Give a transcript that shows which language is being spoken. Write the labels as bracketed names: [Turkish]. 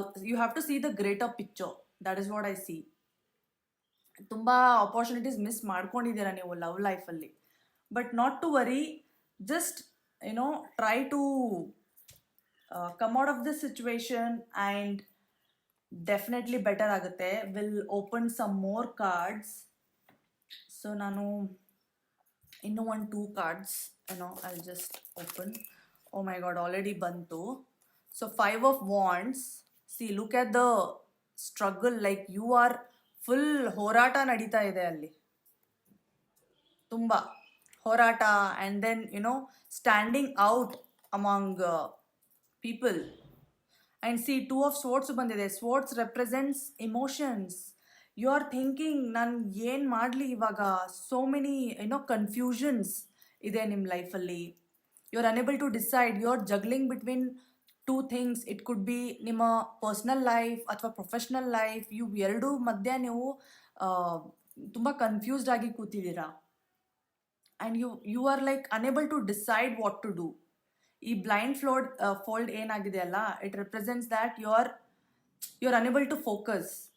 [English] You have to see the greater picture. That is what I see. [Kannada] ತುಂಬ opportunities miss ಮಾಡ್ಕೊಂಡಿದ್ದೀರಾ ನೀವು love ಲೈಫಲ್ಲಿ. [English] But not to worry, just try to come out of this situation and definitely better ಆಗುತ್ತೆ. Will open some more cards. So [Kannada] ನಾನು ಇನ್ನೂ [English] 2 cards I'll just open. Oh my god, already ಬಂತು. So 5 of wands. See, look at the struggle. Like you are full [Kannada] ಹೋರಾಟ ನಡೀತಾ ಇದೆ ಅಲ್ಲಿ, ತುಂಬ ಹೋರಾಟ. [English] and then standing out among people. And see, 2 of swords ಬಂದಿದೆ. swords represents emotions. You are thinking, [Kannada] ನಾನು ಏನು ಮಾಡಲಿ ಇವಾಗ. [English] so many confusions [Kannada] ಇದೆ ನಿಮ್ಮ ಲೈಫಲ್ಲಿ. [English] you are unable to decide. you are juggling between 2 things. it could be ನಿಮ್ಮ personal life ಅಥವಾ professional life. [Kannada] ಇವು ಎರಡೂ ಮಧ್ಯೆ ನೀವು ತುಂಬ ಕನ್ಫ್ಯೂಸ್ಡ್ ಆಗಿ ಕೂತಿದ್ದೀರಾ. [English] And you are like unable to decide what to do. [Kannada] ಈ ಬ್ಲೈಂಡ್ ಫೋಲ್ಡ್ ಏನಾಗಿದೆ ಅಲ್ಲ, [English] It represents that you are unable to focus.